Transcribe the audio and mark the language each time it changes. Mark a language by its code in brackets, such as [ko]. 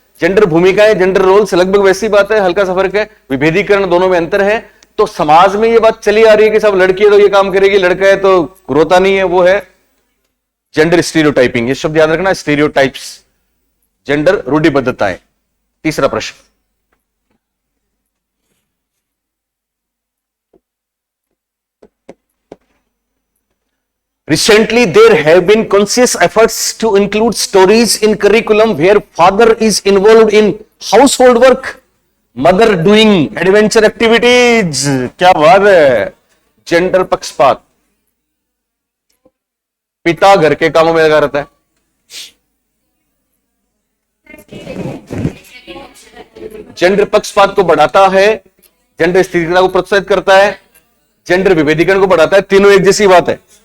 [hi] Gender भूमिकाएं, gender roles लगभग वैसी बात है, हल्का सा फर्क है, विभेदीकरण दोनों में अंतर है। तो समाज में ये बात चली आ रही है कि सब लड़की है तो ये काम करेगी, लड़का है तो रोता नहीं है, वो है जेंडर स्टीरियोटाइपिंग। ये शब्द याद रखना, स्टीरियोटाइप्स, जेंडर रूढ़िबद्धताएं। तीसरा प्रश्न, [en] recently there have been conscious efforts to include stories in curriculum where father is involved in household work, mother doing adventure activities। [hi] क्या बात है, जेंडर पक्षपात। पिता घर के कामों में लगा रहता है, जेंडर पक्षपात को बढ़ाता है, जेंडर स्थिरता को प्रोत्साहित करता है, जेंडर विभेदीकरण को बढ़ाता है। तीनों एक जैसी बात है।